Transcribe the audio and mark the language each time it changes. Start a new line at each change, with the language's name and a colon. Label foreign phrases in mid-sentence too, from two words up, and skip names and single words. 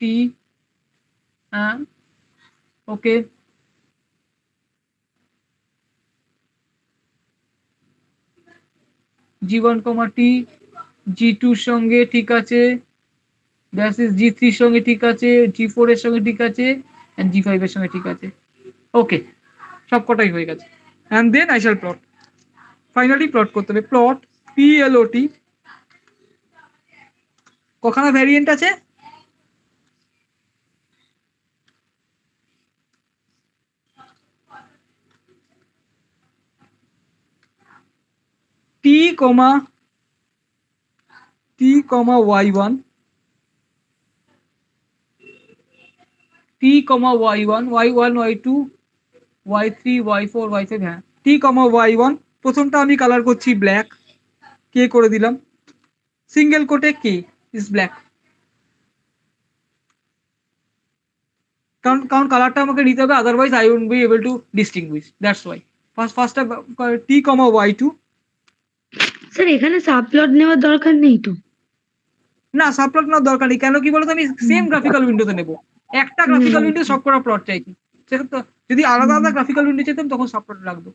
Bangla: হ্যাঁ, ওকে, G1, T, G2 এর সঙ্গে ঠিক আছে,
English: that is
Bangla: G3 এর সঙ্গে ঠিক আছে, G4 এর সঙ্গে ঠিক আছে, এন্ড G5 এর সঙ্গে ঠিক আছে। ওকে, সব কটাই হয়ে গেছে।
English: and then I shall plot.
Bangla: ফাইনালি প্লট করতে হবে। প্লট PLOT কখানা ভ্যারিয়েন্ট আছে? T, Y1, T, Y1, Y1, Y2, Y3, Y4, Y5, হ্যাঁ T, Y1 প্রথমটা আমি কালার করছি ব্ল্যাক, কে করে দিলাম,
English: single quote k is black,
Bangla: কারণ কালারটা আমাকে নিতে হবে,
English: otherwise I won't be able to distinguish, that's why
Bangla: ফার্স্টটা T, Y2। স্যার এখানে সাবপ্লট নেওয়ার দরকার নেই তো? না সাবপ্লট নেওয়ার দরকার নেই, কেন কি বলতো আমি
English: same graphical window
Bangla: নেবো, একটা
English: graphical window
Bangla: সব করা প্লট চাইছি, সেক্ষেত্রে যদি আলাদা আলাদা
English: graphical window
Bangla: চাইতাম তখন সাবপ্লট লাগতো।